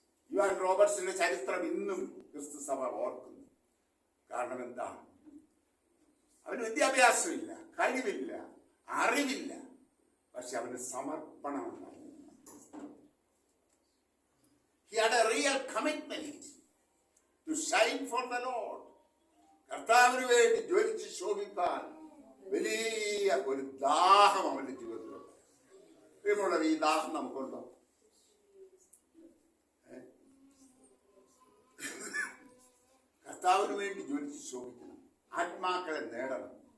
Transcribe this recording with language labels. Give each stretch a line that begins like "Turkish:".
Malayalam: Ivan റോബർട്ട്സിന്റെ ചരിത്രം ഇന്നും ക്രിസ്തു സഭ ഓർക്കുന്നു. കാരണം എന്താ? അവന് വിദ്യാഭ്യാസമില്ല, കഴിവില്ല, അറിവില്ല, പക്ഷെ അവന് സമർപ്പണമുണ്ടായി.
English: He had a real commitment to shine for the Lord.
Malayalam: കർത്താവിന് വേണ്ടി ജ്വലിച്ച് ശോഭിക്കാൻ വലിയ ഒരു ദാഹം അവന്റെ ജീവിതത്തിലുണ്ട്. പ്രിയമുള്ളവർ, ഈ ദാഹം നമുക്കുണ്ടോ? കർത്താവിന് വേണ്ടി ജ്വലിച്ച് ശോഭിക്കണം, ആത്മാക്കളെ നേടണം.